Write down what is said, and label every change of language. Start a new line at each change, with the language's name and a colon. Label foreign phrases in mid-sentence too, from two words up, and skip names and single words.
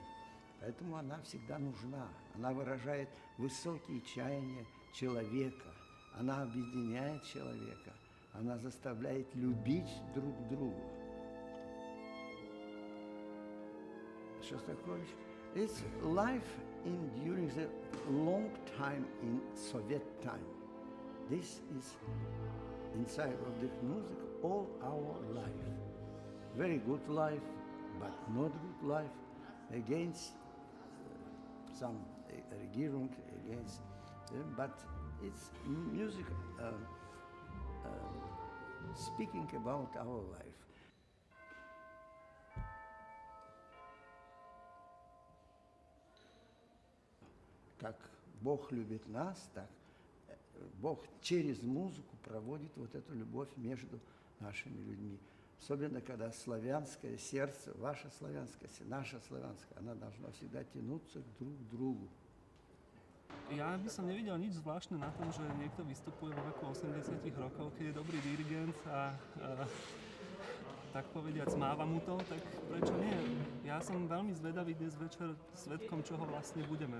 Russian: Поэтому она всегда нужна. Она выражает высокие чаяния человека. Она объединяет человека. Она заставляет любить друг друга.
English: Shostakovich, it's life during the long time in Soviet time. This is inside of the music all our life. Very good life, but not good life. Against some regierung, against them, but it's music speaking about our life.
Russian: Как Бог любит нас, так Бог через музыку проводит вот эту любовь между нашими людьми. Особенно, когда славянское сердце, ваше славянское, наше славянское, она должна всегда тянуться друг к другу.
Slovak: Ja by som nevidel nič zvláštne na tom, že niekto vystupuje vo veku 80 rokov, keď je dobrý dirigent a tak povediac máva mu to, tak prečo nie? Ja som veľmi zvedavý dnes večer svedkom, čoho vlastne budeme.